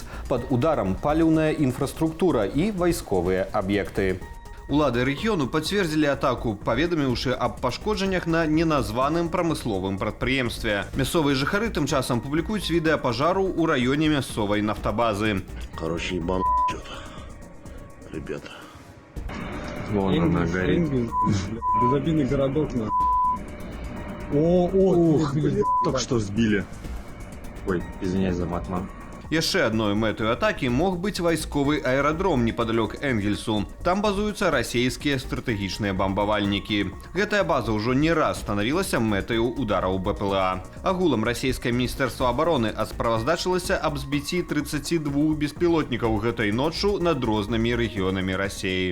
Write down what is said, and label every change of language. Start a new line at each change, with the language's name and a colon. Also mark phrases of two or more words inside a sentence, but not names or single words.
Belarusian: Пад ударам паліўная інфраструктура і вайсковыя аб'екты. Улады рэгіёну пацвердзілі атаку, паведаміўшы аб пашкоджаннях на неназваным прамысловым прадпрыемстве. Мясцовыя жыхары тым часам публікуюць відэа пажару ў раёне мясцовай нафтабазы.
Russian: Короче, ебан ребята. Вон она горит. Безобидный городок, на. Ух, только что сбили. Ой, извиняюсь за матман.
Belarusian: Яшчэ адной мэтаю атакі мог быць вайсковы аэрадром непадалёк Энгельсу. Там базуюцца расійскія стратэгічныя бамбавальнікі. Гэтая база ўжо не раз станавілася мэтаю удараў БПЛА. Агулам расійскае міністэрства абароны справаздачылася аб збіцці 32 беспілотнікаў гэтай ноччу над рознымі рэгіёнамі Расіі.